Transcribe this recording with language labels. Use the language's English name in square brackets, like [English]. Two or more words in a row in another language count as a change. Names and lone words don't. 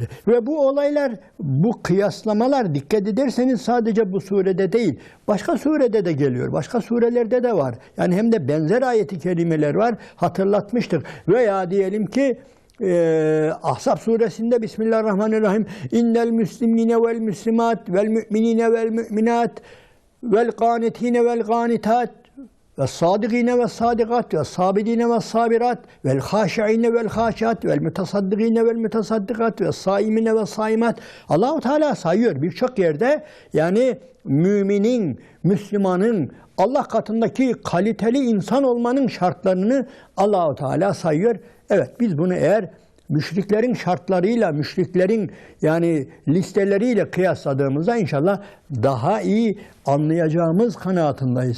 [Turkish] Ve bu olaylar, bu kıyaslamalar dikkat ederseniz sadece bu surede değil, başka surede de geliyor, başka surelerde de var. Yani hem de benzer ayet-i kerimeler var, hatırlatmıştık. Veya diyelim ki Ahzab suresinde [Arabic] بِسْمِ اللَّهِ الرَّحْمَٰنِ الرَّحِيمِ إِنَّ الْمُسْلِمِينَ وَالْمُسْلِمَاتِ وَالْمُؤْمِنِينَ وَالْمُؤْمِنَاتِ وَالْقَانِتِينَ وَالْقَانِتَاتِ وَالصَّادِقِينَ وَالصَّادِقَاتِ وَالصَّابِرِينَ وَالصَّابِرَاتِ وَالْخَاشِعِينَ وَالْخَاشِعَاتِ وَالْمُتَصَدِّقِينَ وَالْمُتَصَدِّقَاتِ وَالصَّائِمِينَ وَالصَّائِمَاتِ [Turkish] Allah-u Teala sayıyor birçok yerde. Yani müminin, Müslümanın, Allah katındaki kaliteli insan olmanın şartlarını Allah-u Teala sayıyor. Evet, biz bunu eğer müşriklerin şartlarıyla, müşriklerin yani listeleriyle kıyasladığımızda inşallah daha iyi anlayacağımız kanaatindayız.